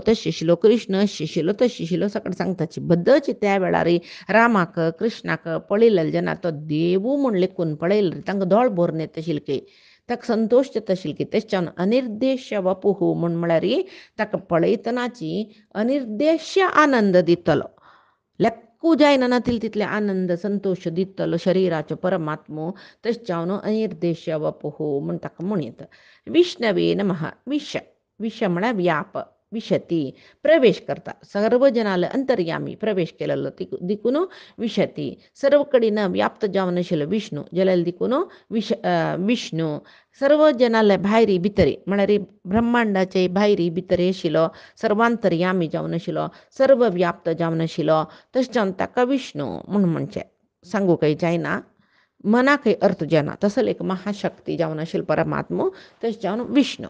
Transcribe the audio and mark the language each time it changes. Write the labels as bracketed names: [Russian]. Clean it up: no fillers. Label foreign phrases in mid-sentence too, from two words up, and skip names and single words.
[Konkani] तशें आशिल्लो कृष्ण अशें आशिल्लो तशें आशिल्लो सगळें सांगताची बद्दलची त्या वेळार रामाक कृष्णाक पळयलेले जेन्ना तो देवू म्हूण लेखून पळयले तांकां दोळ भरून येता आशिल्ली ताका संतोश जाता आशिल्ली तेच्यान [Sanskrit] अनिर्देश्य वपुः [Konkani] म्हळ्यार ताका पळयतनाची अनिर्देश्य आनंद दितलो लेक्कू जायना नातिल तितले आनंद संतोश दितलो शरिराचो परमात्मो तेच्यान [Sanskrit] अनिर्देश्य वपुः [Konkani] म्हण ताका म्हणयता. [Sanskrit] विष्णवे नमः. [Konkani] विश म्हळ्यार व्याप विशती प्रवेश करता सर्व जनाले अंतर्यामी प्रवेश केलेलो दिकून विशती सर्व कडेन व्याप्त जावन आशिल्लो विष्णू जाल्यार दिकून विष्णू सर्व जनाले भायरी भितरी म्हळ्यार ब्रह्मांडाचे भायरी भितरी आशिल्लो सर्वांतर्यामी जावन आशिल्लो सर्व व्याप्त जावन आशिल्लो तशें ताका विष्णू म्हूण म्हणचें सांगू काही जायना मनाकय अर्थ जायना तसले एक महाशक्ती जावन आशिल्लो परमात्मो तशें जावन विष्णू.